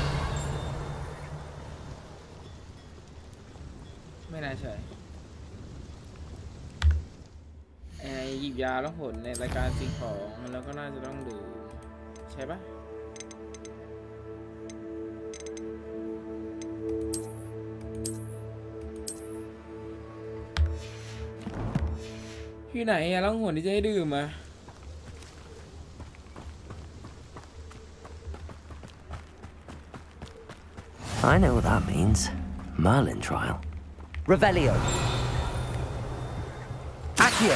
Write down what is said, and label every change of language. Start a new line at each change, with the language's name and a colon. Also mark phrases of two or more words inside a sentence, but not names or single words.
Thai: ไม่น่าใช่หยิบยาแล้วผลในรายการสิ่งของแล้วก็น่าจะต้องดื่มใช่ปะที่ไหนอะแล้วผลที่จะให้ดื่มอะ
English: I know what that means. Merlin trial. Revelio. Accio.